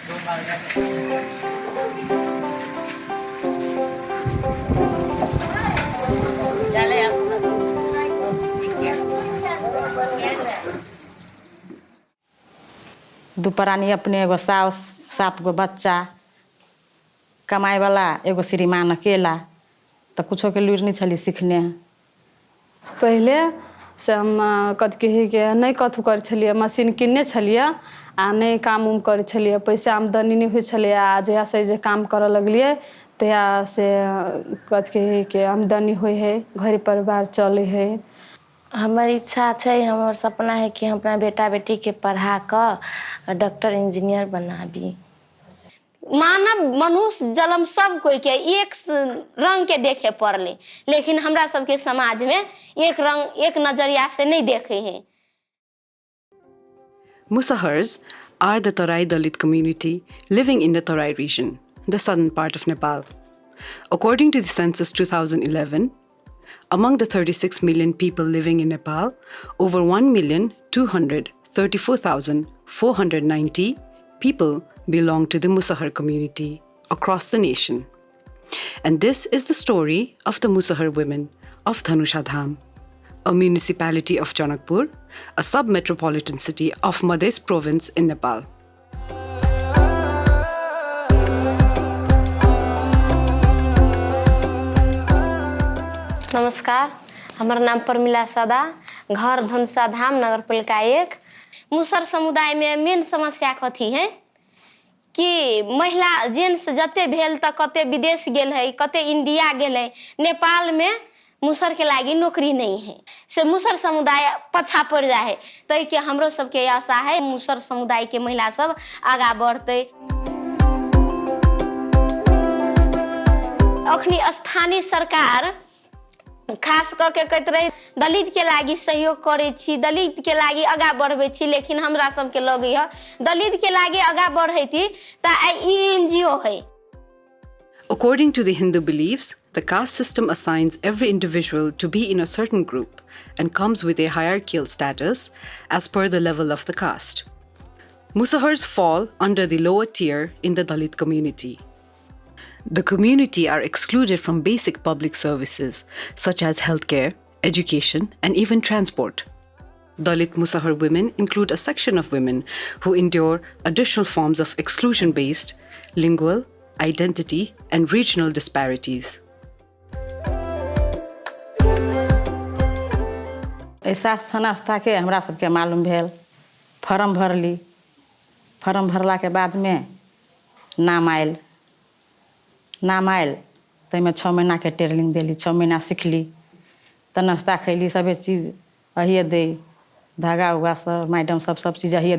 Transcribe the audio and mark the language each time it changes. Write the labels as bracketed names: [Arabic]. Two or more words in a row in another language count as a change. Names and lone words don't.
[Maithili] दुपरानी अपने एगो साउस 7 गो बच्चा कमाए वाला एगो श्रीमान अकेला तो कुछो के लूर नहीं छली सीखने पहले से हम कथी कही के नहीं कथू कर छलिए मशीन किनने छलिए आ नहीं काम उम कर छलिए पैसा आमदनी नहीं हुई छलिए आ जहिया से जे काम करे लगलिए तहिया से कथी कही के आमदनी हुई है घर परिवार चले है। हमार इच्छा है हमार सपना है कि हम अपना बेटा बेटी के पढ़ा कर [English] doctor engineer [Maithili] बनाबी। मानव मनुष्य जन्म सब कोई के एक रंग के देखे पड़ले लेकिन हमरा सबके समाज में एक रंग एक नजरिया से नहीं देखे हैं। [English] Musahars are the Tarai Dalit community living in the Tarai region, the southern part of Nepal. According to the census 2011, among the 36 million people living in Nepal, over 1,234,490 people belong to the Musahar community across the nation. And this is the story of the Musahar women of Dhanusha Dham, a municipality of Janakpur, a sub-metropolitan city of Madhya province in Nepal. [Maithili] नमस्कार, हमारा नाम परमिला सदा, घर धनुषा धाम, नगर पालिका 1। मुसहर समुदाय में मेन समस्या कथी है कि महिला जेंट्स जते भेल त कते विदेश गेल है, कते इंडिया गेल है, नेपाल में मुसहर के लागी नौकरी नहीं है से मुसहर समुदाय पछा पड़ जाए है। तै के हमरो सबके आशा है मुसहर समुदाय के महिला सब आगा बढ़ते। अखनी स्थानीय सरकार खास करके कहत रहे दलित के लागी सहयोग करे छी, दलित के लागी आगा बढ़बे छी, लेकिन हमरा सबके लगे है दलित के लागी आगा बढ़े थी त एनजीओ है। [English] According to the Hindu beliefs, the caste system assigns every individual to be in a certain group and comes with a hierarchical status as per the level of the caste. Musahars fall under the lower tier in the Dalit community. The community are excluded from basic public services such as healthcare, education, and even transport. Dalit Musahar women include a section of women who endure additional forms of exclusion-based, lingual, identity, and regional disparities. [Maithili] ऐसा संस्था के हमरा सबके मालूम भेल, फॉर्म भरली, फॉर्म भरला के बाद में नाम आयल तो में 6 महीना के ट्रेनिंग देली, 6 महीना सीखली तो नाश्ता खैली, सभी चीज़ अहिए दे, धागा उगा सब मैडम सब चीज़ अहिए दे।